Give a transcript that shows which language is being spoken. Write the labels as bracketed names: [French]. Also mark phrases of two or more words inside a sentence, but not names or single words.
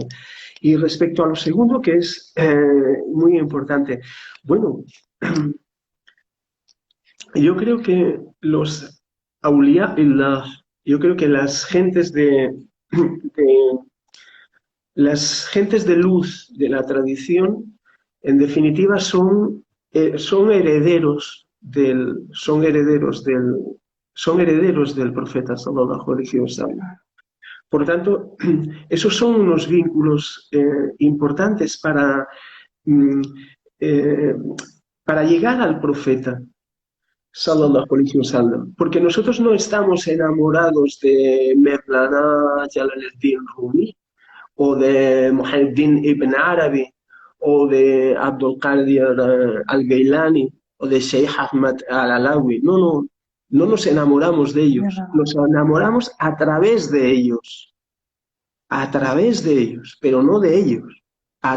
[Spanish] Y respecto a lo segundo, que es muy importante, bueno, yo creo que los awliya, yo creo que de- las gentes de luz de la tradición, en definitiva, son son herederos del profeta [Arabic] صلى الله عليه وسلم. [Spanish] Por tanto, esos son unos vínculos importantes mm, eh, para llegar al profeta, [Arabic] صلى الله عليه وسلم. [Spanish] Porque nosotros no estamos enamorados de Mevlana Jalaluddin Rumi, o de Muhammad ibn Arabi, o de Abdul Qadir al-Gailani, o de Sheikh Ahmad al-Alawi. No nos enamoramos de ellos, nos enamoramos a través de ellos, pero no de ellos, a